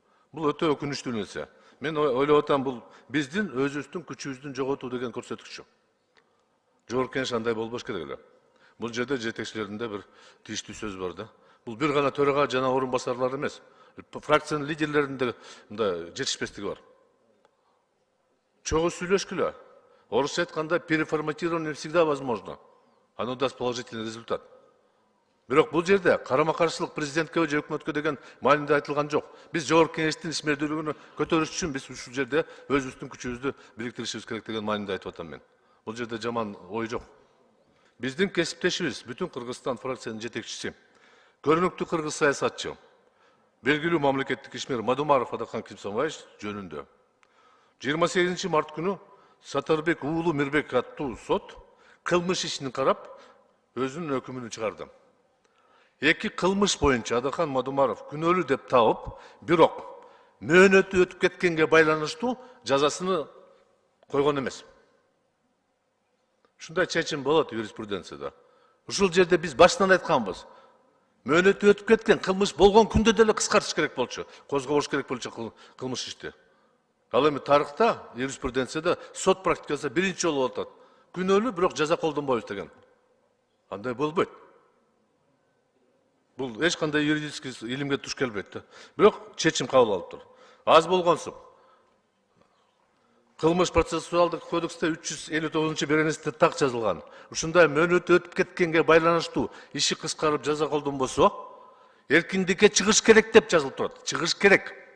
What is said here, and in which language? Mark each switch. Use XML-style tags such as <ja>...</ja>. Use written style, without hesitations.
<ky>Бул өтө өкүнүчтүү нерсе. Мен ойлоп атам, бул биздин өзүбүздүн күчүбүздүн жоготуу деген көрсөткүчү. Жогорку кеңеш андай болбош керек эле. Бул жерде жетекчилеринде бир тийиштүү сөз бар да. Бул бир гана төрага жана орун басарлар эмес. Фракциянын лидерлеринде мындай жетишпестиги бар. Чогуу сүйлөшкүлө. Орусча айтканда</ky> <ru>переформатирование всегда возможно. Оно даст положительный результат.</ru> <ky>Бирок бул жерде карама-каршылык президентке же өкмөткө деген маанинде айтылган жок. Биз жогорку кеңештин ишмердүүлүгүн көтөрүш үчүн биз ушул жерде өзүбүздүн күчүбүздү бириктиришибиз керек деген маанинде айтып атам мен. Бул жерде жаман ой жок. Биздин кесиптешибиз Бүтүн Кыргызстан фракциянын жетекчиси, көрүнүктүү кыргыз саясатчы, белгилүү мамлекеттик ишмер Мадумаров Адахан Кимсанбаевич жөнүндө 28 март күнү Сатарбек уулу Мирбек аттуу сот кылмыш ишин карап өзүнүн өкүмүн чыгарды. Эки кылмыш боюнча Адахан Мадумаров күнөөлүү деп табып, бирок мөөнөтү өтүп кеткенге байланыштуу жазасыны койгон эмес. Ушундай чечим болот юриспруденцияда. Ушул жерде биз башынан айтканбыз. Мөөнөтү өтүп кеткен кылмыш болгон күндө деле кыскартыш керек болчу, козгош керек болчу кылмыш ишти. Ал эми тарыхта, юриспруденцияда сот практикасында биринчи жолу болуп атат. Күнөөлүү, бирок жаза колдонбойбуз деген. Андай болбойт. Бул эч кандай юридический илимге туш келбейт да. Бирок чечим кабыл алыптыр. Аз болгонсу Кылмыш процессуалдык кодексте 359-беренесинде так жазылган. Ушундай мөөнөтү өтүп кеткенге байланыштуу иши кыскарып жаза колдонбосо, эркиндикке чыгыш керек деп жазылып турат. Чыгыш керек.</ky>